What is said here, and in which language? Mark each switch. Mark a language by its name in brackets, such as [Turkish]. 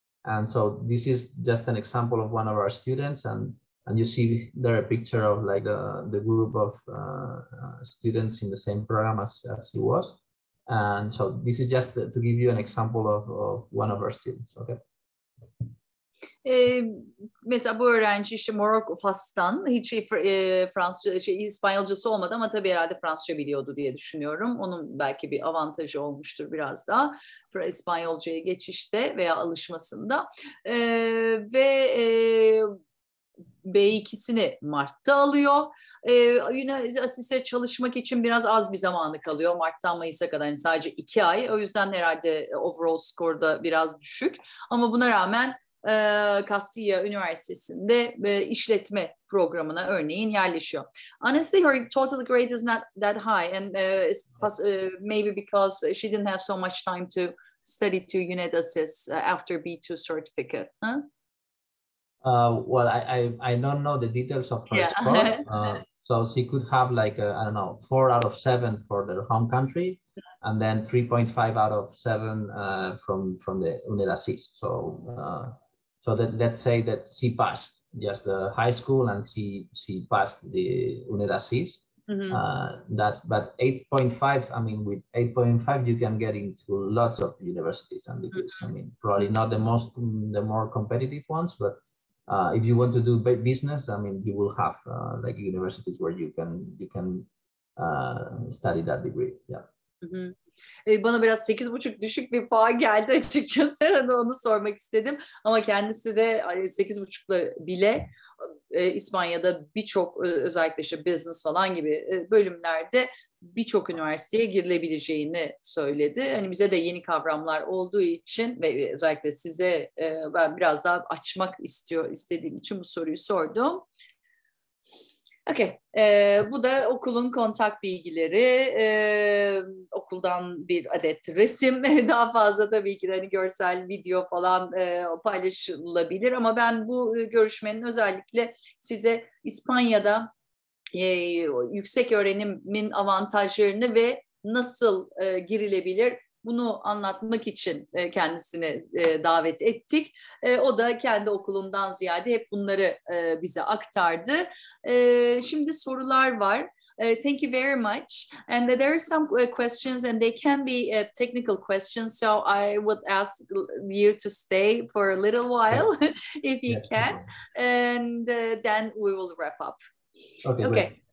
[English] And so this is just an example of one of our students, and you see there a picture of like the group of students in the same program as she was. And so this is just to give you an example of one of our students. Okay. [Turkish] Mesela bu öğrenci işte Morocco, Fas'tan, hiç Fransızca, İspanyolcası olmadı ama tabii herhalde Fransızca biliyordu diye düşünüyorum. Onun belki bir avantajı olmuştur biraz daha İspanyolcaya geçişte veya alışmasında. Ve B2'sini Mart'ta alıyor. Üniversitede çalışmak için biraz az bir zamanı kalıyor. Mart'tan Mayıs'a kadar yani sadece 2 ay. O yüzden herhalde overall skorda biraz düşük. Ama buna rağmen Castilla Üniversitesi'nde işletme programına örneğin yerleşiyor. [English] Honestly, her total grade is not that high, and maybe because she didn't have so much time to study to unit assist after B2 certificate. Huh? Well, I don't know the details of her score. So she could have like I don't know 4 out of 7 for their home country, and then 3.5 out of 7 from the unit assist. So that let's say that she passed just the high school and she passed the unit assist. But 8.5, I mean, with 8.5 you can get into lots of universities and degrees. I mean, probably not the more competitive ones, but if you want to do business, I mean, you will have like universities where you can study that degree. Yeah. [Turkish] Bana biraz 8,5 düşük bir puan geldi açıkçası. Onu sormak istedim. Ama kendisi de 8,5'la bile İspanya'da birçok özellikle işte business falan gibi bölümlerde birçok üniversiteye girilebileceğini söyledi. Hani bize de yeni kavramlar olduğu için ve özellikle size ben biraz daha açmak istediğim için bu soruyu sordum. Okay. Bu da okulun kontak bilgileri, okuldan bir adet resim, daha fazla tabii ki de hani görsel, video falan paylaşılabilir ama ben bu görüşmenin özellikle size İspanya'da yüksek öğrenimin avantajlarını ve nasıl girilebilir bunu anlatmak için kendisini davet ettik. O da kendi okulundan ziyade hep bunları bize aktardı. Şimdi sorular var. [English] Thank you very much. And there are some questions and they can be technical questions. So I would ask you to stay for a little while if you can. And then we will wrap up. Okay.